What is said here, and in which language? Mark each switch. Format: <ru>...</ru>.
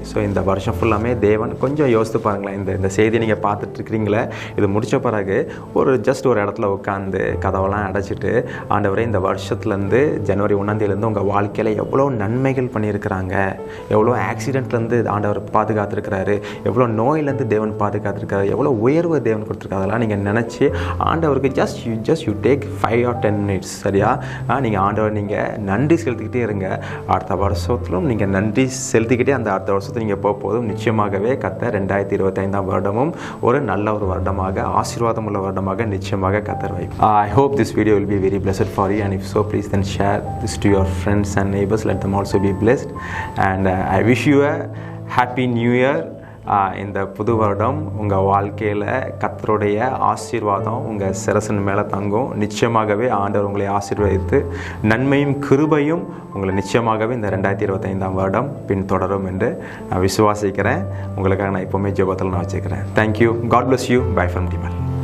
<ta>So இந்த வருஷம் ஃபுல்லாமே தேவன் கொஞ்சம் யோசித்து பாருங்களேன். இந்த செய்தியை நீங்கள் பார்த்துட்ருக்கிறீங்களே, இது முடித்த பிறகு ஜஸ்ட் ஒரு இடத்துல உட்காந்து கதவெல்லாம் அடைச்சிட்டு, ஆண்டவரே இந்த வருஷத்துலேருந்து ஜனவரி 1ஆம் உங்கள் வாழ்க்கையில் எவ்வளோ நன்மைகள் பண்ணியிருக்கிறாங்க, எவ்வளோ ஆக்சிடெண்ட்லேருந்து ஆண்டவர் பாதுகாத்துருக்கிறாரு, எவ்வளோ நோயிலேருந்து தேவன் பாதுகாத்துருக்காரு, எவ்வளோ உயர்வு தேவன் கொடுத்துருக்காரு, அதெல்லாம் நீங்கள் நினச்சி ஆண்டவருக்கு</ta> <en>just you take 5 or 10 minutes,</en> <ta>சரியா? நீங்கள் ஆண்டவர் நீங்கள் நன்றி செலுத்திக்கிட்டே இருங்க. அடுத்த வருஷத்திலும் நீங்கள் நன்றி செலுத்திக்கிட்டே அந்த அடுத்த வருஷத்தில் நீங்கள் போதும் நிச்சயமாகவே கர்த்தர் 2025ஆம் வருடமும் ஒரு நல்ல ஒரு வருடமாக, ஆசீர்வாதம் உள்ள வருடமாக நிச்சயமாக கர்த்தர் வைப்பார்.</ta> <en>I hope this video will be very blessed for you, and if so, please then share this to your friends and neighbors. Let them also be blessed, and I wish you a happy new year.</en> <ta>இந்த புது வருடம் உங்கள் வாழ்க்கையில் கர்த்தருடைய ஆசீர்வாதம் உங்கள் சிரசின் மேலே தங்கும். நிச்சயமாகவே ஆண்டவர் உங்களை ஆசீர்வதித்து நன்மையும் கிருபையும் உங்களை நிச்சயமாகவே இந்த 2025ஆம் வருடம் பின்தொடரும் என்று நான் விசுவாசிக்கிறேன். உங்களுக்காக நான் எப்போவுமே ஜெபத்தில் நான் வச்சுக்கிறேன்.</ta> <en>Thank you. God bless you. Bye from</en> <ta>டிமல்.</ta>